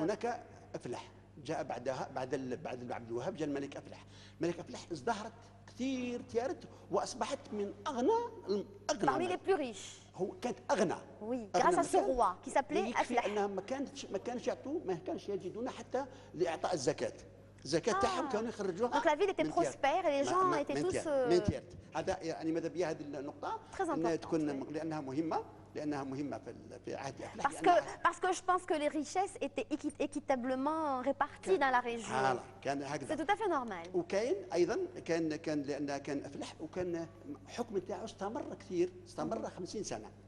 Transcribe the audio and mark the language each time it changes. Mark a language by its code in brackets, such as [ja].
[ar] هناك أفلح جاء بعدها بعد عبد الوهاب جاء الملك أفلح. الملك أفلح ازدهرت كثير تيارت واصبحت من اغنى [fr] parmi les plus riches. [ar] هو كانت اغنى. [fr] Oui, grâce à ce roi qui s'appelait Aflah. [ar] انها ما كانش يجدون حتى لاعطاء الزكاه. الزكاه تاعهم كانوا يخرجوها. [fr] Donc la ville était prospère et les gens étaient tous. [ar] هذا يعني ماذا بيا هذه النقطه انها تكون لانها مهمه في عهد أفلح. [fr] Parce que je pense que les richesses étaient équitablement réparties dans la région. C'est tout à fait normal. [ar] وكاين ايضا كان لان كان أفلح وكان الحكم تاعو استمر كثير، استمر 50 سنه.